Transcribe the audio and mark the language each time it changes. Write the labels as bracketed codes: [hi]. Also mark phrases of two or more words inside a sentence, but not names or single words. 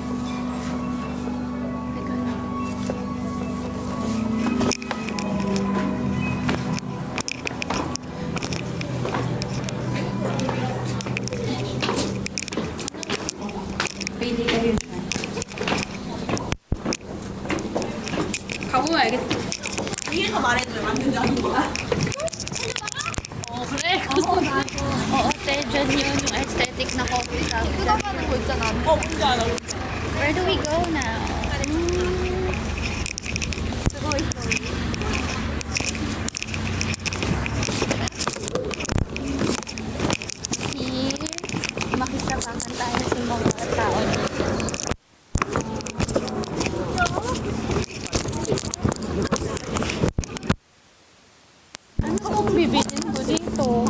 [tl] Teka lang. Pili kayo dyan. [ko] 가보야겠다. 위에서 말해줘요. 맞는지 아닌 거야? 그래? [tl] Oo, te, dyan yun yung aesthetic na [en] coffee shop. [ko] 뜯어가는 거 있잖아. 뭔지 알아. [en] Where do we go now? [ko] 그거 있어. [en] Here, [tl] makisabakan tayo sa mga tao dito. Ano kung bibilin ko dito?